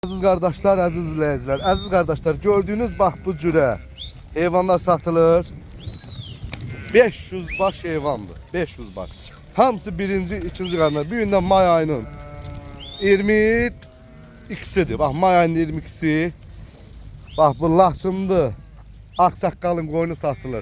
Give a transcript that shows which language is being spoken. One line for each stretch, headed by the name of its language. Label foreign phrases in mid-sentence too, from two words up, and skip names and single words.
Turkish: Aziz kardeşler, aziz izleyiciler, aziz kardeşler, gördüğünüz bak
Azerbaijani: bu cüre heyvanlar satılır. 500 baş heyvandır, 500 baş. Hamısı birinci, ikinci qarnar. Bir gündən may ayının 22'sidir.
Turkish: Bak may
Azerbaijani: ayının 22'si. Bak bu Laçındı. Aksaqqalın qoyunu satılır.